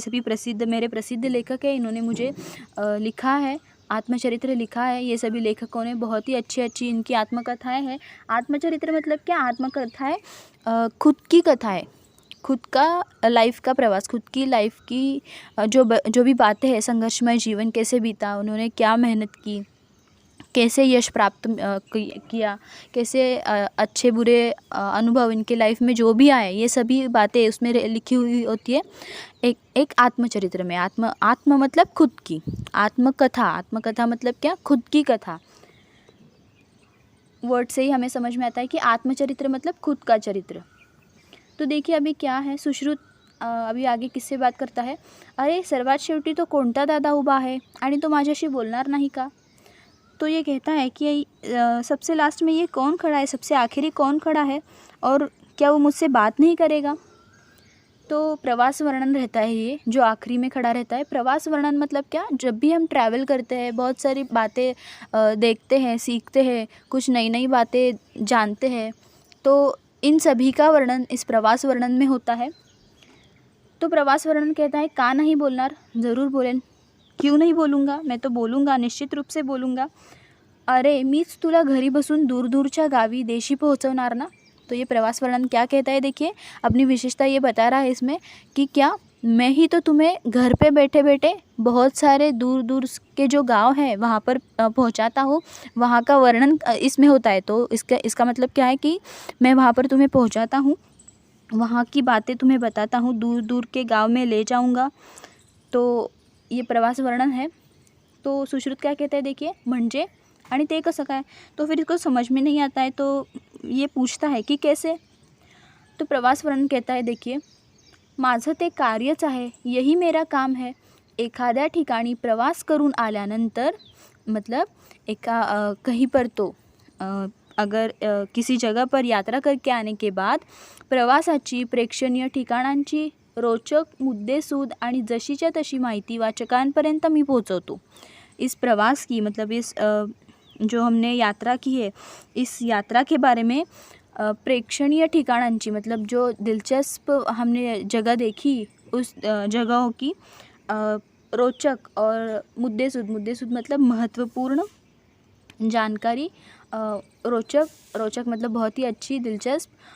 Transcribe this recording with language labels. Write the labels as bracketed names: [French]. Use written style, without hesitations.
[Hindi] ये सभी मेरे प्रसिद्ध लेखक हैं। इन्होंने मुझे लिखा है, आत्मचरित्र लिखा है। ये सभी लेखकों ने बहुत ही अच्छी अच्छी इनकी आत्मकथाएं हैं। आत्मचरित्र मतलब क्या, आत्मकथाएं खुद की कथाएं, खुद का लाइफ का प्रवास, खुद की लाइफ की जो भी बातें हैं, संघर्षमय जीवन कैसे बीता, उन्होंने क्या मेहनत की, कैसे यश प्राप्त किया, कैसे अच्छे बुरे अनुभव इनके लाइफ में जो भी आए, ये सभी बातें उसमें लिखी हुई होती है एक आत्मचरित्र में। आत्म मतलब खुद की, आत्मकथा मतलब क्या, खुद की कथा। वर्ड से ही हमें समझ में आता है कि आत्मचरित्र मतलब खुद का चरित्र। तो देखिए अभी क्या है, सुश्रुत अभी आगे किससे बात करता है, [Marathi] अरे सर्वात शेवटी तो कोणता दादा उभा आहे आणि तो माझ्याशी बोलणार नाही का? [Hindi] तो ये कहता है कि सबसे लास्ट में ये कौन खड़ा है, सबसे आखिरी कौन खड़ा है और क्या वो मुझसे बात नहीं करेगा? तो प्रवास वर्णन रहता है ये, जो आखिरी में खड़ा रहता है। प्रवास वर्णन मतलब क्या, जब भी हम ट्रैवल करते हैं, बहुत सारी बातें देखते हैं, सीखते हैं, कुछ नई नई बातें जानते हैं, तो इन सभी का वर्णन इस प्रवास वर्णन में होता है। तो प्रवास वर्णन कहता है, [Marathi] का नहीं बोलणार? ज़रूर बोलेन। [Hindi] क्यों नहीं बोलूँगा? मैं तो बोलूँगा, निश्चित रूप से बोलूँगा। [Marathi] अरे मीच तुला घरी बसून दूरदूरच्या गावी देशी पोहोचवणार ना? [Hindi] तो ये प्रवास वर्णन क्या कहता है, देखिए अपनी विशेषता ये बता रहा है इसमें कि क्या मैं ही तो तुम्हें घर पे बैठे बैठे बहुत सारे दूर दूर के जो गांव हैं वहाँ पर पहुँचाता हूँ, वहाँ का वर्णन इसमें होता है। तो इसका मतलब क्या है कि मैं वहाँ पर तुम्हें पहुँचाता हूँ, वहाँ की बातें तुम्हें बताता हूँ, दूर दूर के गांव में ले जाऊँगा। तो ये प्रवास वर्णन है। तो सुश्रुत क्या कहते हैं, देखिए म्हणजे [Marathi] आणि ते कसं काय, [Hindi] तो फिर इसको समझ में नहीं आता है, तो ये पूछता है की कैसे. तो प्रवास वर्णन कहता है, देखिए, [Marathi] माझं ते कार्यच आहे, [Hindi] यही मेरा काम है. [Marathi] एखाद्या ठिकाणी प्रवास करून आल्यानंतर, [Hindi] मतलब कहीं पर तो अगर किसी जगह पर यात्रा करके आने के बाद [Marathi] प्रवासाची, प्रेक्षणीय ठिकाणांची रोचक, मुद्देसूद आणि जशीच्या तशी माहिती वाचकांपर्यंत मी पोहोचवतो. [Hindi] इस प्रवास की, मतलब इस जो हमने यात्रा की है, इस यात्रा के बारे में [Marathi] प्रेक्षणीय ठिकाणांची, [Hindi] मतलब जो दिलचस्प हमने जगह देखी, उस जगहों की रोचक और मुद्देसूद मतलब महत्वपूर्ण जानकारी, रोचक मतलब बहुत ही अच्छी, दिलचस्प,